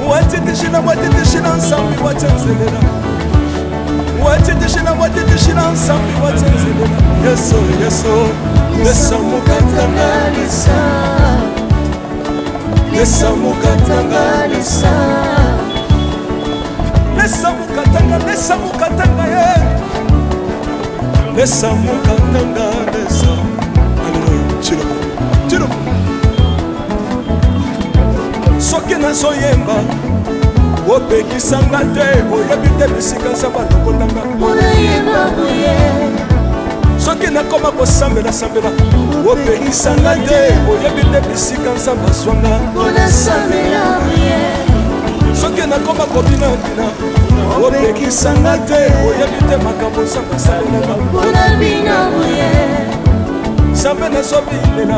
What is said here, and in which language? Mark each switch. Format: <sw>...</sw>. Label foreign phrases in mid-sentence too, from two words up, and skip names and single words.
<bem>watitishina watitishina nsambi watsenzelela watitishina watitishina nsambi watsenzelela yeso yeso lesa mukatanga lesa mukatanga lesa mukatanga ye lesa mukatanga lesa aleluya chilo chilo</bem> <ln>soki nazoyemba opekisanga te oyebi te bisika nzambe alokotanga soki nakoma kosambela sambela opekisanga te oyebi te bisika nzambe azwanga soki nakoma kobinabina opekisanga te oyebi te makambo nzambe asalelanga nzambe nazobilela</ln>